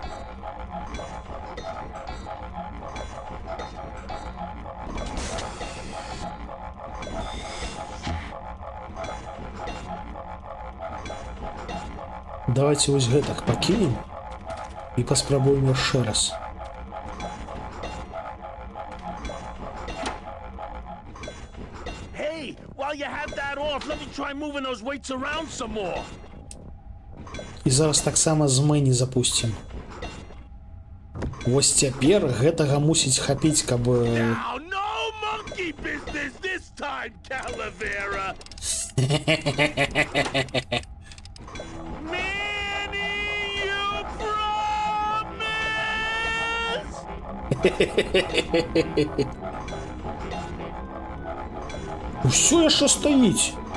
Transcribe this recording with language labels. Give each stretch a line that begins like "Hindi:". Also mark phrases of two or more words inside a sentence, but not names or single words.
Belarusian: Давайте вось гэтак пакінем і паспрабуем яшчэ раз.
English: Hey, while you had that off, let me try moving those weights around some more.
Belarusian: І зараз таксама з мэні запусцім. Вось цяпер гэтага мусіць хапіць, каб...
English: Now, no monkey business this time, Calavera. Manny, you promise?
Belarusian: Усё яшчэ стаіць.